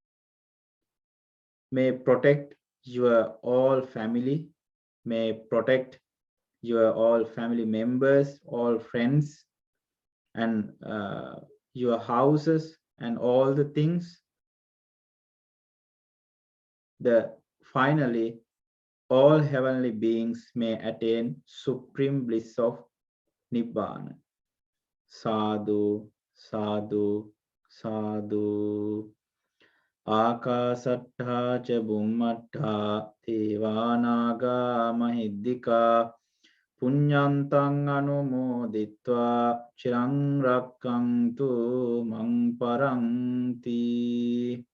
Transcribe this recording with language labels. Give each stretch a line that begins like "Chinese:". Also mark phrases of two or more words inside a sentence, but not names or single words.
English: may protect your all family, may protect your all family members, all friends, and your houses and all the things. Finally, all heavenly beings may attain supreme bliss of Nibbana.
Pali: Sadhu, sadhu, sadhu. Akasattha cha bummattha devanaga mahiddhika punyantang anumoditva chirang rakkantu mang paranti.